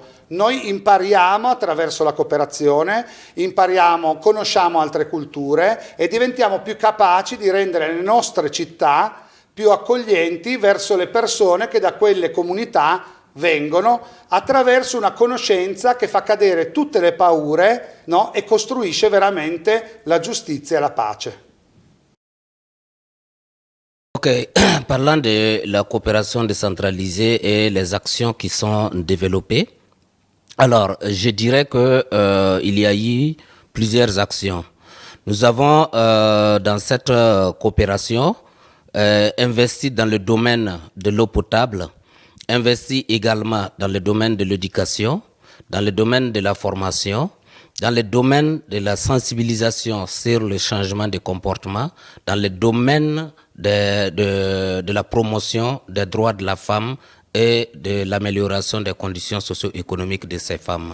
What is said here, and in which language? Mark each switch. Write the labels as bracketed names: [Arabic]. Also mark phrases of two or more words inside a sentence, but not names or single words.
[Italian] Noi impariamo attraverso la cooperazione, conosciamo altre culture e diventiamo più capaci di rendere le nostre città più accoglienti verso le persone che da quelle comunità vengono, attraverso una conoscenza che fa cadere tutte le paure, no? E costruisce veramente la giustizia e la pace. [French] Ok, parlant de la coopération décentralisée et les actions qui sont développées, alors je dirais que il y a eu plusieurs actions. Nous avons dans cette coopération investi dans le domaine de l'eau potable, investi également dans le domaine de l'éducation, dans le domaine de la formation, dans le domaine de la sensibilisation sur le changement de comportement, dans le domaine de la promotion des droits de la femme et de l'amélioration des conditions socio-économiques de ces femmes.